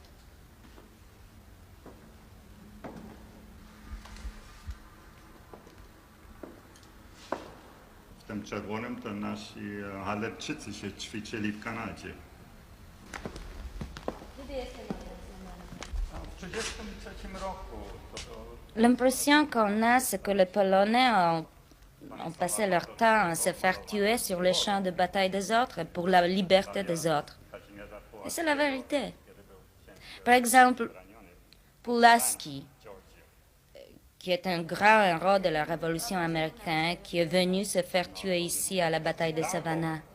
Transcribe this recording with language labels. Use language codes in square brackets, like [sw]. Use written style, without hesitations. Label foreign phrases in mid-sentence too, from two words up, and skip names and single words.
[pl] W tym czerwonym to nasi Halepczycy się ćwiczyli w Kanadzie. W 1933 roku [fr] L'impression qu'on a, c'est que les Polonais ont passé leur temps à se faire tuer sur les champs de bataille des autres pour la liberté des autres. Et c'est la vérité. Par exemple, Pulaski, qui est un grand héros de la Révolution américaine, qui est venu se faire tuer ici à la bataille de Savannah.